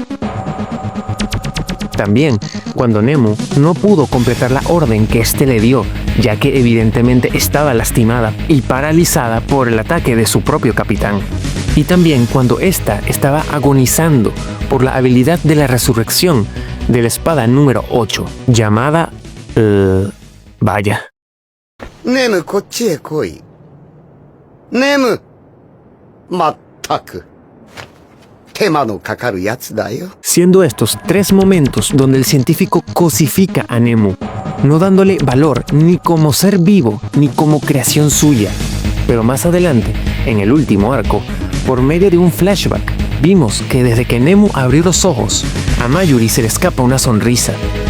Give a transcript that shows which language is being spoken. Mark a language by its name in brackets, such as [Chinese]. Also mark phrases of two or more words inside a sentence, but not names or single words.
[Spanish] También cuando Nemu no pudo completar la orden que éste le dio, ya que evidentemente estaba lastimada y paralizada por el ataque de su propio capitán. Y también cuando ésta estaba agonizando por la habilidad de la resurrección de la espada número 8, llamada... vaya. [Japanese] Nemu, こっちへ来い。Nemu! まったく。 [Spanish] Siendo estos tres momentos donde el científico cosifica a Nemu, no dándole valor ni como ser vivo ni como creación suya. Pero más adelante, en el último arco, por medio de un flashback, vimos que desde que Nemu abrió los ojos, a Mayuri se le escapa una sonrisa,